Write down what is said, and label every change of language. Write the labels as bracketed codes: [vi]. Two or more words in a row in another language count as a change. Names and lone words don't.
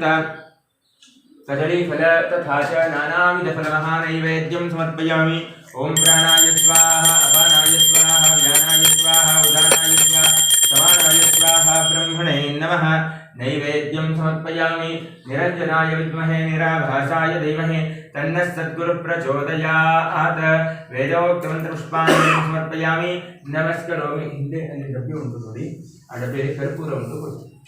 [sa] कदलीफल तथा च नानाविधफलमहानैवेद्यं समर्पयामि ओम प्राणाय स्वाहा अपानाय स्वाहा व्यानाय स्वाहा उदानाय स्वाहा समानाय स्वाहा ब्रह्मणे नमः नैवेद्यं समर्पयामि निरञ्जनाय विद्महे निराभासाय धीमहि तन्नः सद्गुरुः प्रचोदयात् वेदोक्तमन्त्रपुष्पाणि समर्पयामि नमस्करोमि [kn] ಹಿಂದೆ ಅಲ್ಲಿ ಡಬ್ಬಿ ಉಂಟು ನೋಡಿ ಆ ಡಬ್ಬಿಯಲ್ಲಿ ಕರ್ಪೂರ ಉಂಟು ಕೊಡಿ